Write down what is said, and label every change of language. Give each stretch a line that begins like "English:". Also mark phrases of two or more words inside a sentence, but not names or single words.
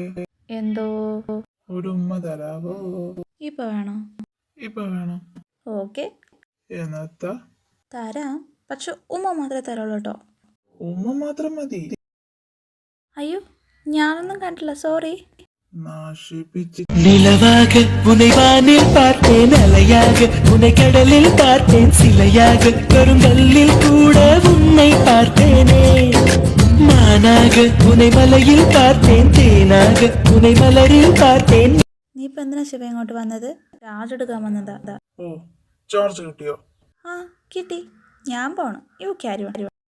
Malayalam: എന്തോ? ഒരു ഉമ്മ തരാവോ? ഇപ്പൊ വേണോ? ഇപ്പൊ വേണം. ഓക്കെ, എന്നത്താ? തരാം, പക്ഷെ ഉമ്മ മാത്രമേ തരുള്ളൂ കേട്ടോ. ഉമ്മ മാത്രം മതി. അയ്യോ, ഞാനൊന്നും കണ്ടില്ല, സോറി.
Tamil: நிலவாக உன்னை வானில் பார்த்தேன், அலையாக உன்னை கடலில் பார்த்தேன், சிலையாக கருங்கல்லில் கூட உன்னை பார்த்தேனே, மானாக உன்னை மலையில் பார்த்தேன், தேனாக உன்னை மலரில் பார்த்தேன்.
Malayalam: നീ ഇപ്പൊ എന്തിനാ ശിവ ഇങ്ങോട്ട് വന്നത്? ചാർജ് എടുക്കാൻ വന്നതാ. ചാർജ് കിട്ടിയോ? കിട്ടി. ഞാൻ പോണം.
English: you carry.